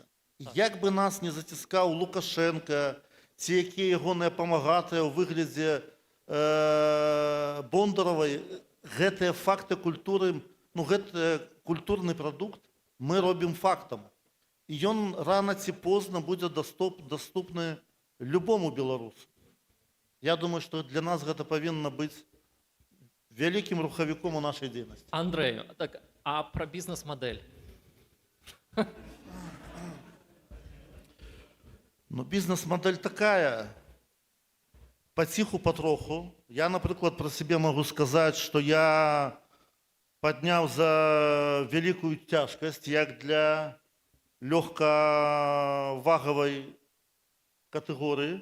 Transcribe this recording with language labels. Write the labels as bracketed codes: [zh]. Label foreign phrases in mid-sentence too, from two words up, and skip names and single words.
[be] Як бы нас не заціскаў Лукашенка, ці якія ягоныя памагатыя ў выглядзе Бондаравай, гэтыя факты культуры, ну гэты культурны прадукт мы робім фактам. І ён рана ці позна будзе даступны любому беларусу. Я думаю, што для нас гэта павінна быць вялікім рухавіком у нашай дзейнасці. Андрей, [uk] так, а про бізнес-модель? [be] Ну, бізнес-модель такая, паціху патроху. Я, напрыклад, пра сябе магу сказаць, што я падняў за вялікую цяжкасць, як для лёгкавагавай катэгорыі.